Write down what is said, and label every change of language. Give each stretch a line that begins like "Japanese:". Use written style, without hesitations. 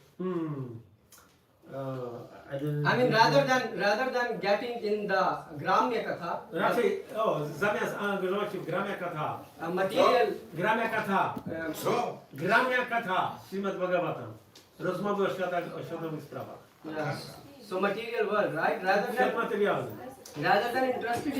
English: I mean, rather than getting in the Gramya Katha,
Polish: Raczej, zamiast angażować się w Gramya Katha,
English: material,
Polish: Gramya Katha, Co? Gramya Katha, Śrimad Bhagavatam, rozmowy o światowych sprawach.
English: yes. So material world, right?
Polish: Świat materialny.
English: Rather than interested in